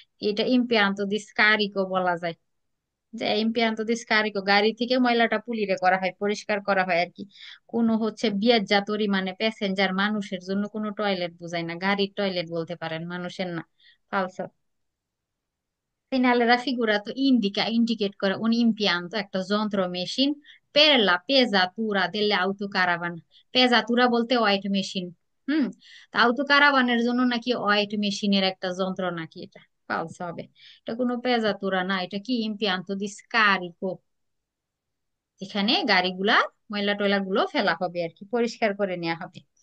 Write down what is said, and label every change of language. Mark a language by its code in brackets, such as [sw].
[bn] এটা ইম্পিয়ান্তো দি স্কারিকো বলা যায়, যে ইম্পিয়ান্তো দি স্কারিকো, গাড়ি থেকে ময়লাটা পুলিরে করা হয়, পরিষ্কার করা হয় আর কি। কোনো হচ্ছে বিয়াজ্জাতরি মানে প্যাসেঞ্জার, মানুষের জন্য কোনো টয়লেট বোঝায় না, গাড়ির টয়লেট বলতে পারেন, মানুষের না, ফালসো। [it] Segnale raffigurato indica, [bn] ইন্ডিকেট করে, [it] un impianto [bn] একটা যন্ত্র, machine, [it] per la pesatura delle autocaravan, [bn] পেজাতুরা বলতে ওয়েট মেশিন। হুম, তা আউটো কারাভানের জন্য নাকি ওয়েট মেশিনের একটা যন্ত্র নাকি, এটা ফালস হবে। এটা কোনো পেজাতুরা না, এটা কি ইম্পিয়ান্তো দি স্কারিকো, এখানে গাড়িগুলা ময়লা টয়লা গুলো ফেলা হবে আর কি, পরিষ্কার করে নেওয়া হবে।